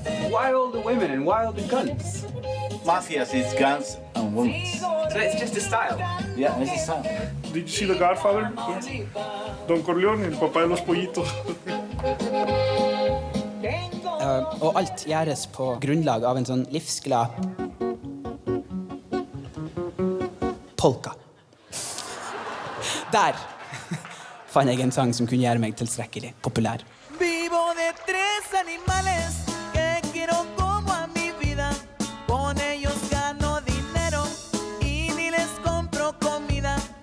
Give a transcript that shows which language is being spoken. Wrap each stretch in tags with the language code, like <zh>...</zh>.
<en>Why all the women and why all the guns? Mafias is guns and women. So it's just a style? Yeah, it's a style. Did you see The Godfather? Yes.</en> <es>Don Corleone, el papá de los pollitos.</es> <no>Og alt gjøres på grunnlag av en sånn livsglad polka. Der fann jeg en sang som kunne gjøre meg tilstrekkelig populær.</no> <es>Vivo de 3 animales que quiero como a mi vida. Con ellos gano dinero y ni les compro comida.</es>